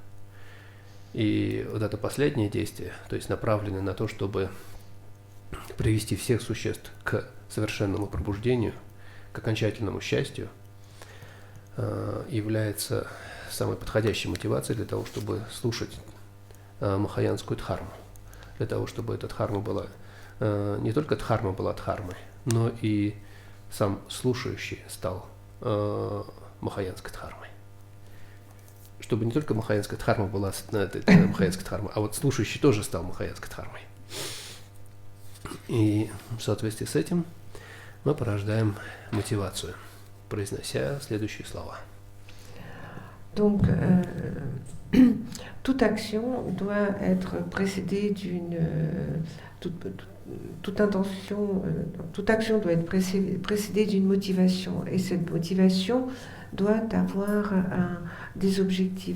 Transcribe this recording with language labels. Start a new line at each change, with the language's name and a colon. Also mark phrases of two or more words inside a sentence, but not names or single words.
Russian: И вот это последнее действие, то есть направленное на то, чтобы привести всех существ к совершенному пробуждению, к окончательному счастью, является самой подходящей мотивацией для того, чтобы слушать махаянскую дхарму, для того, чтобы эта дхарма была, не только дхарма была дхармой, но и сам слушающий стал махаянской дхармой. Чтобы не только махаянская дхарма была махаянской дхармой, а вот слушающий тоже стал махаянской дхармой. И в соответствии с этим мы порождаем мотивацию, произнося следующие слова.
French: Donc, toute action doit être précédée d'une... toute intention, toute action doit être précédée d'une motivation. Et cette motivation doit avoir des objectifs.